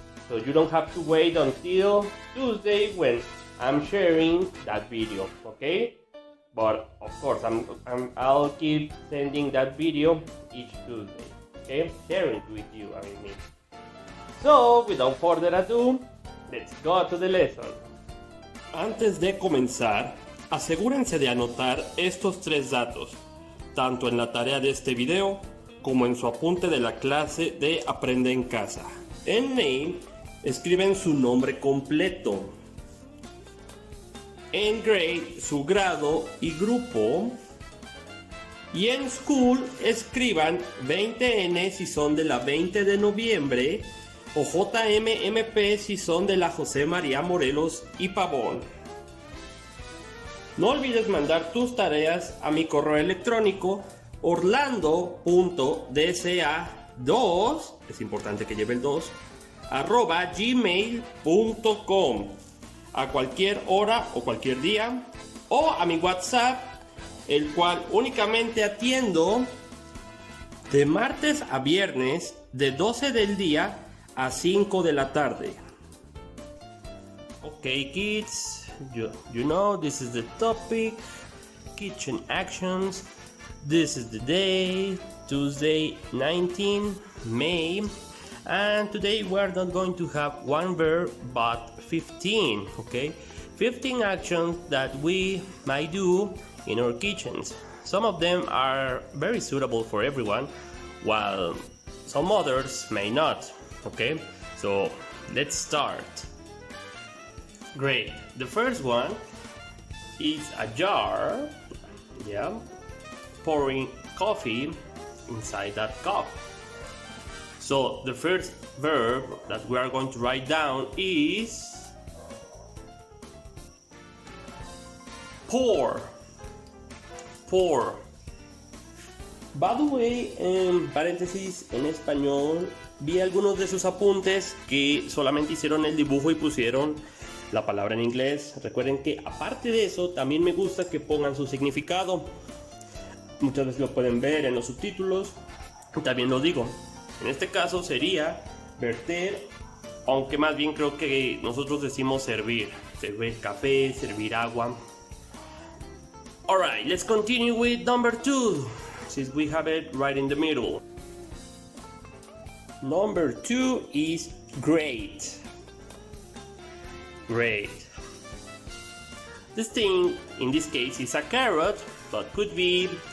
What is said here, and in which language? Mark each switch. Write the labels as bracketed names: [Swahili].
[English] So you don't have to wait until Tuesday when I'm sharing that video, okay? But of course, I'll keep sending that video each Tuesday, okay? Sharing with you, I mean. So, without further ado, let's go to the lesson. [Spanish] Antes de comenzar, asegúrense de anotar estos 3 datos, tanto en la tarea de este video como en su apunte de la clase de Aprende en Casa. En Name, escriben su nombre completo. En Grade, su grado y grupo. Y en School, escriban 20N si son de la 20 de noviembre o JMMP si son de la José María Morelos y Pavón. No olvides mandar tus tareas a mi correo electrónico orlando.dca2, es importante que lleve el 2, @gmail.com, a cualquier hora o cualquier día, o a mi WhatsApp, el cual únicamente atiendo de martes a viernes de 12 del día a 5 de la tarde. [English] Okay, kids, you know this is the topic, kitchen actions. This is the day, Tuesday 19 May, and today we're not going to have one verb but 15, okay? 15 actions that we might do in our kitchens. Some of them are very suitable for everyone, while some others may not, okay? So let's start. Great. The first one is a jar, pouring coffee inside that cup. So the first verb that we are going to write down is pour. Pour. By the way, [Spanish] en paréntesis, en español, vi algunos de sus apuntes que solamente hicieron el dibujo y pusieron la palabra en inglés. Recuerden que aparte de eso, también me gusta que pongan su significado. Muchas veces lo pueden ver en los subtítulos. También lo digo. En este caso sería verter, aunque más bien creo que nosotros decimos servir. Servir café, servir agua. [English] Alright, let's continue with number 2, since we have it right in the middle. Number 2 is great. Great. This thing in this case is a carrot, but could be